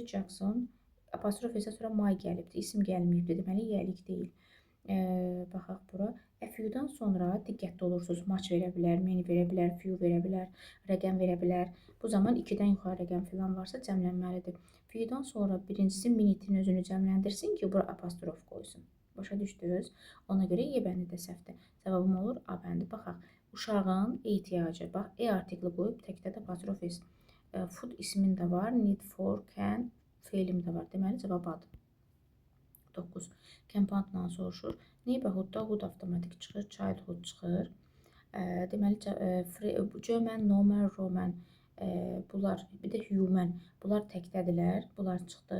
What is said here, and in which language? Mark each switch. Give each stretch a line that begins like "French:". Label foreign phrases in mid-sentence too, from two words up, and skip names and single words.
Azerbaijani: Jackson, apostrof S-dən sonra my gəlibdir. İsim gəlməyibdir. Deməli, yiyəlik deyil. Baxaq bura. Few-dan sonra diqqətli olursunuz. Match verə bilər, many verə bilər, few verə bilər, rəqəm verə bilər. Bu zaman 2-dən yuxarı rəqəm filan varsa cəmlənməlidir. Few-dan sonra birincisi minute-in özünü cəmləndirsin ki, bura apostrof qoysun. Başa düşdünüz? Ona görə E bəndi də səhvdir. Cavabım olur A bəndi. Baxaq, uşağın ehtiyacı. Bax, E artikli qoyub təkdə də apostrof S. Food ismin də var,
English: need for, can,
Azerbaijani: feilim də var. Deməli, cavab A'dır. 9. Compounddan soruşur. Neighborhoodda hood avtomatik çıxır, childhood çıxır. Deməli, German, Norman, Roman, bunlar, bir də human, bunlar təkdədirlər, bunlar çıxdı.